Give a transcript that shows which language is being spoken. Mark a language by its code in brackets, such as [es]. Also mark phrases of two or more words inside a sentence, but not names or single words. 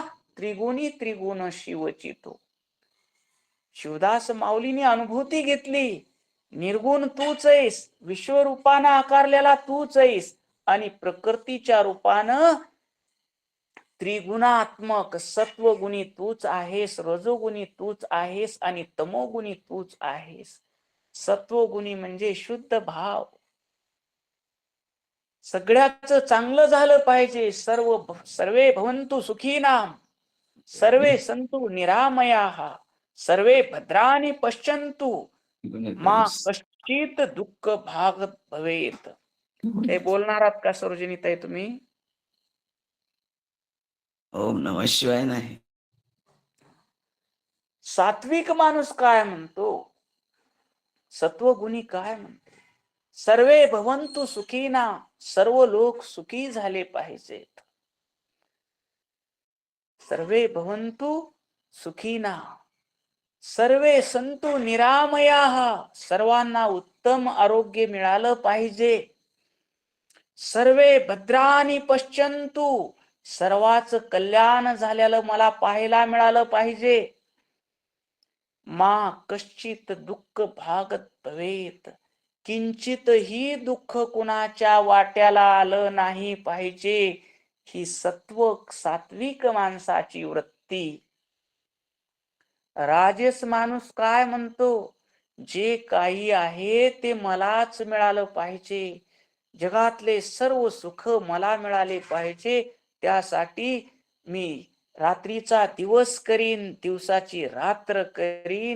[mr] त्रिगुणी त्रिगुण शिवचितो. शिवदास माऊलीने अनुभूती घेतली, निर्गुण तूच आहेस, विश्वरूपानं आकारलेला तूच आहेस आणि प्रकृतीच्या रूपानं त्रिगुणात्मक सत्वगुणी तूच आहेस, रजोगुणी तूच आहेस आणि तमोगुणी तूच आहेस. सत्वगुणी म्हणजे शुद्ध भाव. सगळ्याच चांगलं झालं पाहिजे. [sa] सर्वे भवन्तु सुखीनाम, सर्वे सन्तु निरामयाः, सर्वे भद्राणि पश्यन्तु मा कश्चित दुःख भाग भवेत. [mr] हे बोलणार आहात का सरोजिनीताई तुम्ही? [sa] ओम नमः शिवाय [mr] नाही. सात्विक माणूस काय म्हणतो? सत्वगुणी काय म्हणतो? [sa] सर्वे भवंतु सुखीना, [mr] सर्व लोक सुखी झाले पाहिजेत. [sa] सर्वे भवंतु सुखीना, सर्वे संतु निरामयाः, [mr] सर्वांना उत्तम आरोग्य मिळालं पाहिजे. [sa] सर्वे भद्राणी पश्यन्तु, [mr] सर्वाच कल्याण झालेलं मला पाहायला मिळालं पाहिजे. [sa] मा कश्चित दुःख भागत भवेत, [mr] किंचित ही दुःख कुणाच्या वाट्याला आलं नाही पाहिजे. ही सत्व सात्विक माणसाची वृत्ती. राजस माणूस काय म्हणतो, जे काही आहे ते मलाच मिळालं पाहिजे, जगातले सर्व सुख मला मिळाले पाहिजे, त्यासाठी मी रात्रीचा दिवस करीन, दिवसाची रात्र करीन.